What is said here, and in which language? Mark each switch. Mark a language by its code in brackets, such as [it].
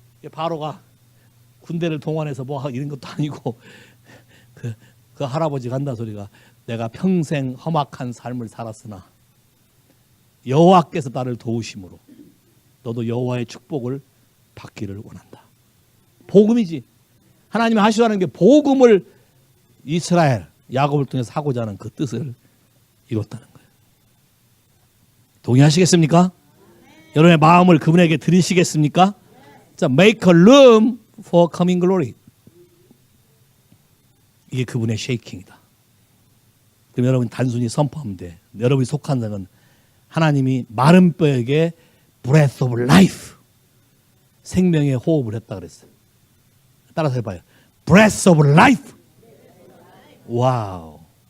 [ko] 바로가 군대를 동원해서 뭐 이런 것도 아니고 그 할아버지 간다 소리가 내가 평생 험악한 삶을 살았으나 여호와께서 나를 도우심으로 너도 여호와의 축복을 받기를 원한다. 복음이지. 하나님이 하시라는 게 복음을 이스라엘 야곱을 통해서 하고자 하는 그 뜻을 이뤘다는 거예요. 동의하시겠습니까? 여러분의 마음을 그분에게 드리시겠습니까? [en] 자, make a room for coming glory. [ko] 이게 그분의 쉐이킹이다. 그럼 여러분 단순히 선포하면 돼. 여러분이 속한 자는 하나님이 마른 뼈에게 [en] breath of life, [ko] 생명의 호흡을 했다 그랬어요. 따라서 해봐요. [en] breath of life. [ko] 와우.